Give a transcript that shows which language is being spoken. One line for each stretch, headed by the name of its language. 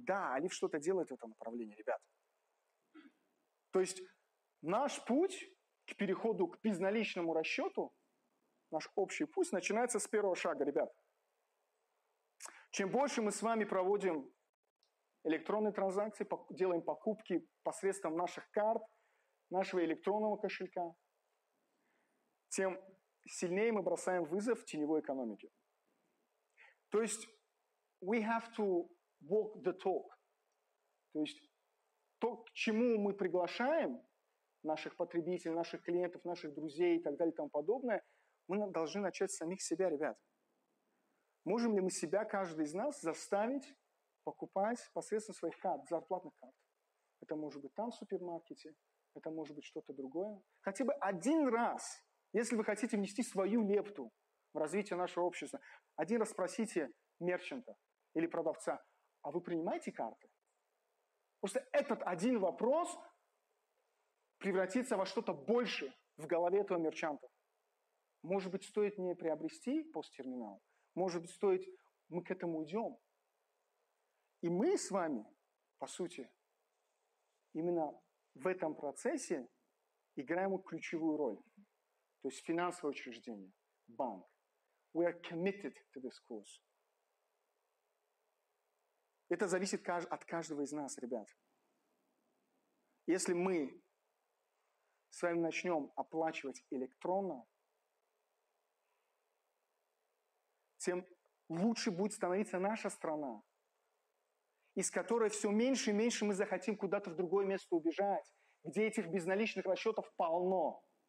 Russian: Да, Алиф что-то делает в этом направлении, ребят. То есть наш путь к переходу к безналичному расчету, наш общий путь начинается с первого шага, ребят. Чем больше мы с вами проводим электронные транзакции, делаем покупки посредством наших карт, нашего электронного кошелька, тем сильнее мы бросаем вызов теневой экономике. То есть
English: we have to walk the talk.
Russian: То есть то, к чему мы приглашаем наших потребителей, наших клиентов, наших друзей и так далее и тому подобное, мы должны начать с самих себя, ребят. Можем ли мы себя, каждый из нас, заставить покупать посредством своих карт, зарплатных карт? Это может быть там в супермаркете, это может быть что-то другое. Хотя бы один раз, если вы хотите внести свою лепту в развитие нашего общества, один раз спросите мерчанта или продавца, а вы принимаете карты? Просто этот один вопрос превратится во что-то большее в голове этого мерчанта. Может быть, стоит не приобрести посттерминал, может быть, стоит, мы к этому идем. И мы с вами, по сути, именно в этом процессе играем ключевую роль. То есть финансовое учреждение, банк.
English: We are committed to this cause.
Russian: Это зависит от каждого из нас, ребят. Если мы с вами начнем оплачивать электронно, тем лучше будет становиться наша страна, из которой все меньше и меньше мы захотим куда-то в другое место убежать, где этих безналичных расчетов полно.